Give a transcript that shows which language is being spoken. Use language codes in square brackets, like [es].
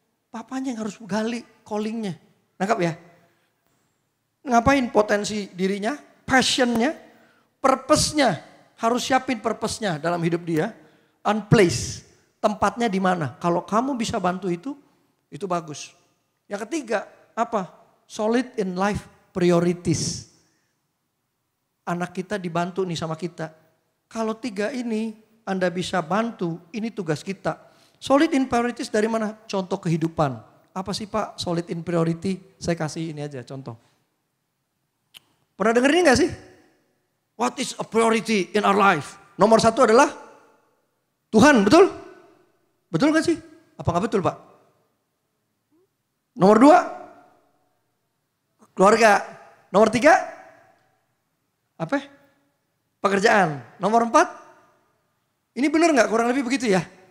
[id] Papanya yang harus gali callingnya. Nangkap ya? Ngapain potensi dirinya? Passionnya. Purpose-nya. Harus siapin purpose-nya dalam hidup dia. Unplace. Tempatnya di mana? Kalau kamu bisa bantu itu bagus. Yang ketiga, apa? [en] Solid in life priorities. [id] Anak kita dibantu nih sama kita. Kalau tiga ini Anda bisa bantu, ini tugas kita. [en] Solid in priorities [id] dari mana? Contoh kehidupan. Apa sih Pak [en] solid in priority? [id] Saya kasih ini aja contoh. Pernah denger ini gak sih? [en] What is a priority in our life? [id] Nomor satu adalah Tuhan, betul? Betul gak sih? Apa gak betul Pak? Nomor dua, keluarga. Nomor tiga, apa? Pekerjaan. Nomor empat, ini benar gak? Kurang lebih begitu ya?